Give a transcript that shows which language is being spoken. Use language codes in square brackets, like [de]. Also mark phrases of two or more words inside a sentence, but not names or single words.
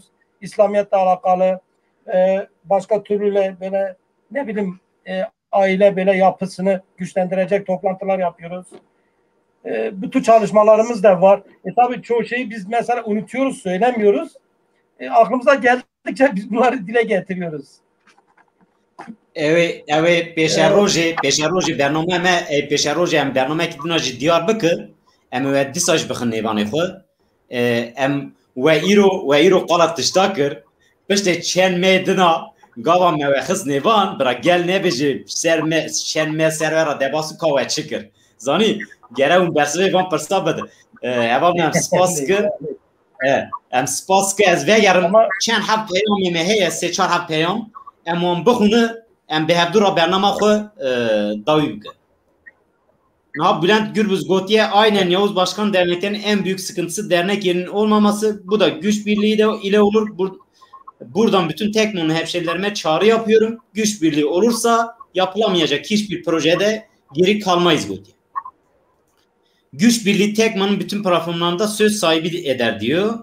[tr] İslamiyetle alakalı başka türlü böyle ne bileyim aile böyle yapısını güçlendirecek toplantılar yapıyoruz. Bu tür çalışmalarımız da var. Tabii çoğu şeyi biz mesela unutuyoruz, söylemiyoruz. Aklımıza geldikçe biz bunları dile getiriyoruz. Evet, [ku] peşeroji bername me peşeroji em bername ki dina jî diyar bikir em ve disaj bixin nêvanê xwe em we îro qala tişta kir piştê çend me dina gava me ve xist nêvan bira gel nebêje ser me şen me servera debasî ka we çi kir zanî gere hûn bersivê van pirsa bide heva me em spas kir em spas kir ez vegerim çend hev peyamê me heye sê çar hev peyam em wan bixwîne em bihevdura bernama xwe dawî bike. [tr] Niha Bülent Gürbüz gotiye aynen Yavuz Başkan derneklerin en büyük sıkıntısı dernek yerinin olmaması. Bu da güç birliği de ile olur. Buradan bütün Tekno'nun hemşerilerime çağrı yapıyorum. Güç birliği olursa yapılamayacak hiçbir projede geri kalmayız gotiye. Güç birliği Tekno'nun bütün platformlarında söz sahibi eder diyor.